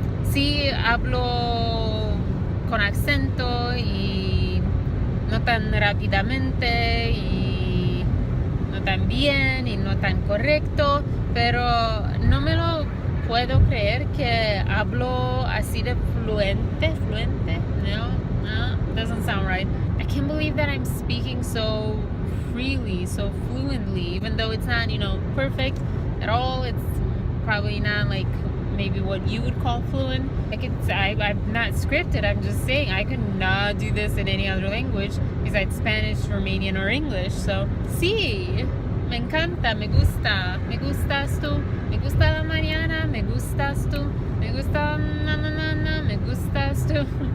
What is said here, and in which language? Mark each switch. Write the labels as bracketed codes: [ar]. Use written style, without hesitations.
[es] Sí hablo con acento y no tan rápidamente y no tan bien y no tan correcto, pero no me lo puedo creer que hablo así de fluente. [en] No, doesn't sound right. I can't believe that I'm speaking so freely, so fluently, even though it's not, perfect at all. It's probably not like maybe what you would call fluent. I'm not scripted. I'm just saying I could not do this in any other language besides Spanish, Romanian, or English. [es] So, sí, me encanta, me gusta, me gustas tú, me gusta la mañana, me gustas tú, me gusta na, me gustas tú.